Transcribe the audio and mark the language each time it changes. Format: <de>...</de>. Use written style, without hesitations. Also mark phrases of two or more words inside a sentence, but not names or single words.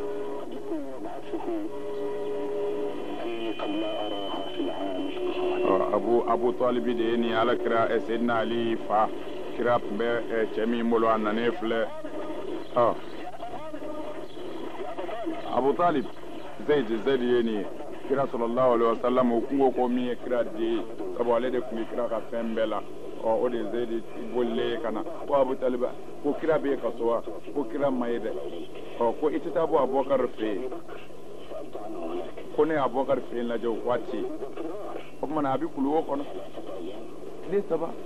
<bm>Abu Talibi de ye nin alakira Seydina Ali fa kira tun bɛ cɛ min bolo a nanen filɛ Abu Talib Zaid ye nin ye kira</bm> <ar>صلى الله عليه وسلم</ar> <bm>o kungo ko min ye kira di sabu ale de tun bɛ kira ka fɛn bɛɛ la o de Zaid bolle ka na ko Abu Talib ko kira bɛ ka so wa ko kira ma ye dɛ ko i tɛ taa bɔ Abubakar fɛ yen ko ne Abubakar fɛ yen lajɛ o waati o tuma na a bɛ kuluwo kɔnɔ tile 3</bm>